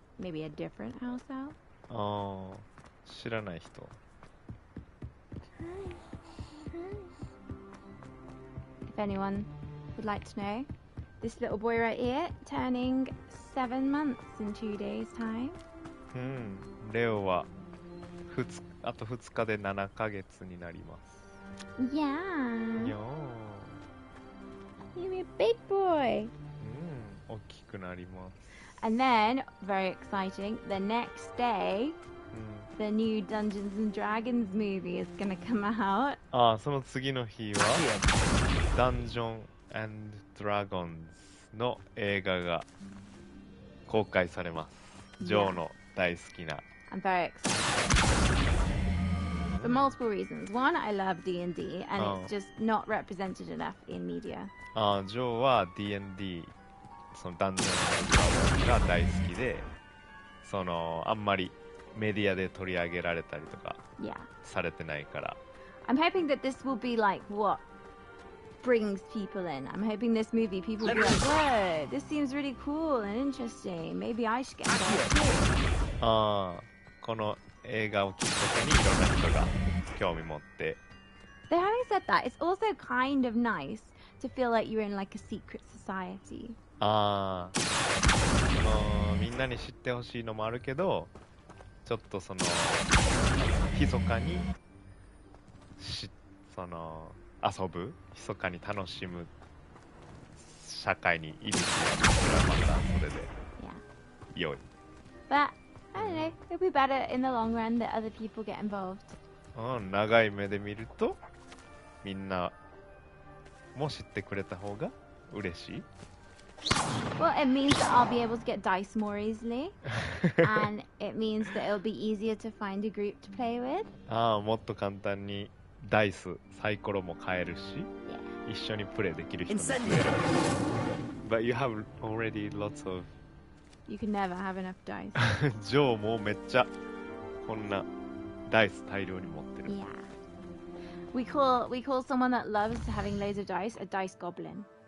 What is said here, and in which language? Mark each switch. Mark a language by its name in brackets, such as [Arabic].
[English] Maybe a different house elf? [Japanese] ああ、知らない人。 [English] If anyone would like to know, this little boy right here, turning 7 months in 2 days' time. [Japanese] レオはあと2日で7ヶ月になります。 [English] Yeah. よ You're a big boy. [Japanese] 大きくなります。 [English] And then, very exciting, the next day, the new Dungeons and Dragons movie is gonna come out. [Japanese] ああ、その次の日はダンジョン&ドラゴンズの映画が公開されます。ジョーの大好きな。 [English] I'm very excited. For multiple reasons. One, I love D&D, and it's just not represented enough in media. [Japanese] ああ、ジョーは D&D、そのダンジョン&ドラゴンズが大好きで、そのあんまりメディアで取り上げられたりとか [English] Yeah. [Japanese] されてないから。 [English] I'm hoping that this will be like what brings people in. I'm hoping this movie, people will be like, whoa, this seems really cool and interesting. Maybe I should get involved too. [Japanese] ああ、この映画をきっかけにいろんな人が興味持って。 [English] Though having said that, it's also kind of nice to feel like you're in like a secret society. [Japanese] ああ、みんなに知ってほしいのもあるけど、ちょっとその密かにその遊ぶ、密かに楽しむ社会にいるっていうのはまたそれで良い。 [English] But I don't know, it'll be better in the long run that other people get involved. [Japanese] 長い目で見るとみんなも知ってくれた方が嬉しい。 [English] Well, it means that I'll be able to get dice more easily, and it means that it'll be easier to find a group to play with. [Japanese] ああ、もっと簡単にダイス、サイコロも買えるし、一緒にプレイできる人も増える。 [English] But you have already lots of. You can never have enough dice. [Japanese] ジョーもめっちゃこんなダイス大量に持ってる。 [English] Yeah. We call someone that loves having loads of dice a dice goblin.